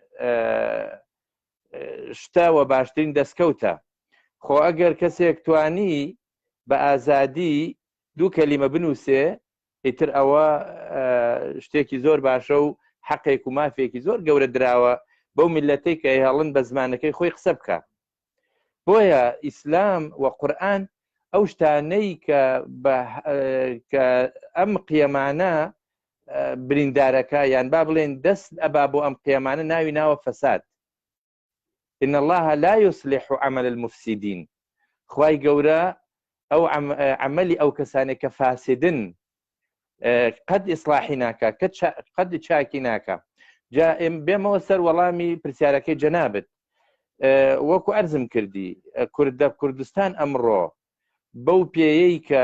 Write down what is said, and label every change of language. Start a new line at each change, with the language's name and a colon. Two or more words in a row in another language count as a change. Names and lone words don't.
Central Kurdish: شتەوە باشترین دەستکەوتە خۆ ئەگەر کەسێک توانی بە ئازادی دوو کەلیمە بنووسێ ئیتر ئەوە شتێکی زۆر باشە و حەقێک و مافێکی زۆر گەورە دراوە بەو میلەتەی کە هەڵن بە زمانەکەی خۆی قسە بکە بۆیە ئیسلام و قورئان ئەو شتانەی کە ئەم قیەمانە بریندارەکە یان با بڵێن دەست ئەبا بۆ ئەم قیەمانە ناوی ناوە فەساد
Arabic: إن الله لا يصلح عمل المفسدين
Central Kurdish: خوای گەورە ئەو عملی ئەو کەسانێک کە فاسدن قەت ئیسلاحی ناکە قەت چاکی ناکە جا بێمەوە سەر وەڵامی پرسیارەکەی جەنابەت وەکو ئەرزم کردی کوردستان ئەمڕۆ بەو پێیەی کە